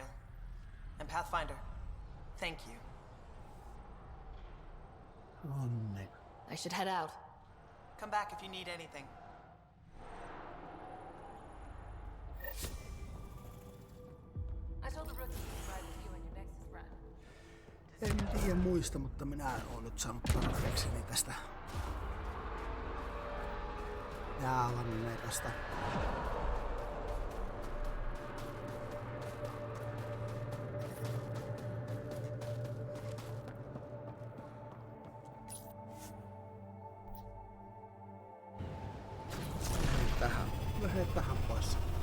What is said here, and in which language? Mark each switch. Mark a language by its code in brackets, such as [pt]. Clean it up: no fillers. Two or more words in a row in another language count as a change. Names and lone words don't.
[en] And Pathfinder, thank you. Onne. I should head out. Come back if you need anything. I told the rookie to ride with you on your Nexus run. [fi] En tiedä muista, mutta minä olen nyt saanut tarpeekseni tästä jäälanneikasta. Lähde tähän pois.